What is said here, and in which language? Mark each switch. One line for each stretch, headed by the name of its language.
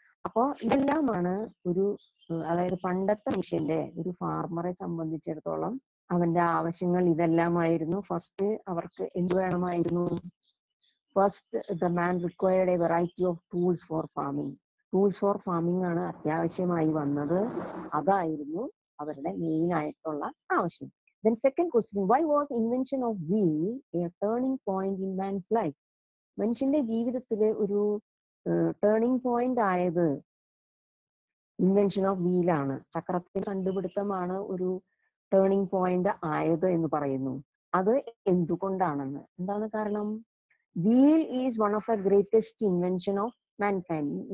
Malayalam: അപ്പോൾ ഇതെല്ലാമാണ് ഒരു അതായത് പണ്ടത്തെ മനുഷ്യന്റെ, ഒരു ഫാർമറെ സംബന്ധിച്ചിടത്തോളം അവന്റെ ആവശ്യങ്ങൾ ഇതെല്ലാമായിരുന്നു.
English: first
Malayalam: അവർക്ക് എന്ത് വേണമായിരുന്നു?
English: First the man required a variety of tools for farming. Tools for farming
Malayalam: ആണ് അത്യാവശ്യമായി വന്നത്. അതായിരുന്നു അവരുടെ മെയിൻ ആയിട്ടുള്ള ആവശ്യം.
English: Then second question, why was invention of wheel a turning point in man's life?
Malayalam: മനുഷ്യന്റെ ജീവിതത്തിലെ ഒരു ടേണിംഗ് പോയിന്റ് ആയത്
English: Invention of വീലാണ്.
Malayalam: ചക്രത്തിന്റെ കണ്ടുപിടുത്തമാണ് ഒരു ടേണിംഗ് പോയിന്റ് ആയത് എന്ന് പറയുന്നു. അത് എന്തുകൊണ്ടാണെന്ന്. എന്താണ് കാരണം?
English: Wheel is one of the greatest invention of mankind.